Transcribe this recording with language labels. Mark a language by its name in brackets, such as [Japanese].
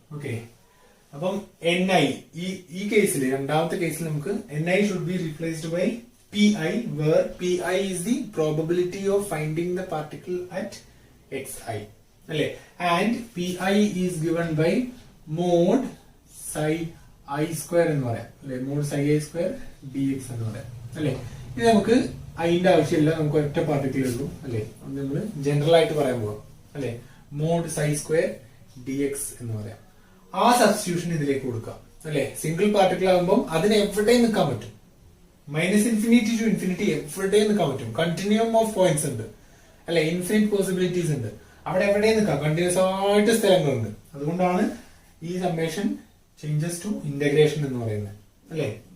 [English] okay, [Malayalam] അപ്പം ni ഈ കേസിൽ, രണ്ടാമത്തെ കേസിൽ നമുക്ക് [English] ni should be replaced by pi, where pi is the probability of finding the particle at xi അല്ലെ. and pi is given by mod psi I square [Malayalam] എന്ന് പറയാം അല്ലെ. [English] mod psi I square dx [Malayalam] എന്ന് പറയാം അല്ലെ. ഇത് നമുക്ക് അതിന്റെ ആവശ്യമില്ല, നമുക്ക് ഒറ്റ പാർട്ടിക്കിൾ ഉള്ളൂ അല്ലെ. നമ്മൾ ജനറൽ ആയിട്ട് പറയാൻ പോവാം അല്ലെ. [English] mod psi square dx [Malayalam] എന്ന് പറയാം. ആ സബ്സ്റ്റിറ്റ്യൂഷൻ ഇതിലേക്ക് കൊടുക്കാം അല്ലെ. സിംഗിൾ പാർട്ടിക്കിൾ ആകുമ്പോൾ അതിന് എവിടെയും നിൽക്കാൻ പറ്റും. മൈനസ് ഇൻഫിനിറ്റി ടു ഇൻഫിനിറ്റി എവിടെയും നിൽക്കാൻ പറ്റും. കണ്ടിന്യൂം ഓഫ് പോയിന്റ്സ് ഉണ്ട് അല്ലെ, ഇൻഫിനിറ്റ് പോസിബിലിറ്റീസ് ഉണ്ട്. അവിടെ എവിടെയും നിൽക്കാം, കണ്ടിന്യൂസ് ആയിട്ട് സ്ഥലങ്ങളുണ്ട്. അതുകൊണ്ടാണ് ഈ സമ്മേഷൻ ചേഞ്ചസ് ടു ഇന്റഗ്രേഷൻ എന്ന് പറയുന്നത് അല്ലെ.